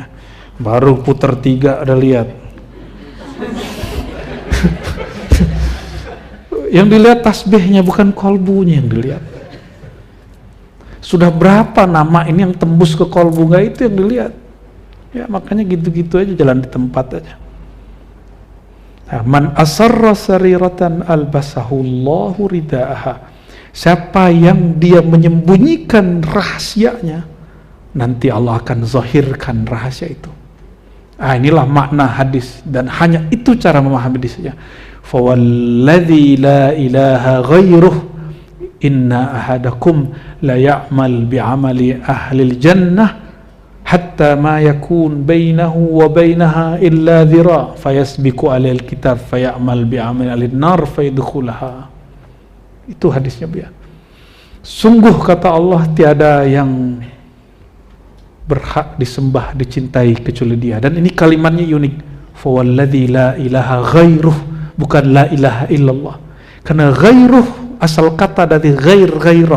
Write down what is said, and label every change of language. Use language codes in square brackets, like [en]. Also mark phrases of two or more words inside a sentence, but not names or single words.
[id] Baru putar 3 ada lihat. Yang dilihat tasbihnya bukan kolbunya yang dilihat. Sudah berapa nama ini yang tembus ke kolbu, nggak itu yang dilihat. Ya makanya gitu-gitu aja, jalan di tempat aja. [ar] من أسر سريرة ألبسه الله رداءها. [id] Siapa yang dia menyembunyikan rahasianya, nanti Allah akan zahirkan rahasia itu. Inilah makna hadis, dan hanya itu cara memahami hadisnya. [ar] فوالذي لا إله غيره إن أحدكم ليعمل بعمل أهل الجنة حتى ما يكون بينه وبينها إلا ذراع فيسبق عليه الكتاب فيعمل بعمل أهل النار فيدخلها. [id] Itu hadisnya ya. Sungguh kata Allah tiada yang berhak disembah dicintai kecuali Dia, dan ini kalimatnya unik. [ar] فوالذي لا إله غيره, [id] bukan [ar] لا إله إلا الله, [id] karena ghairuh asal kata dari ghairah.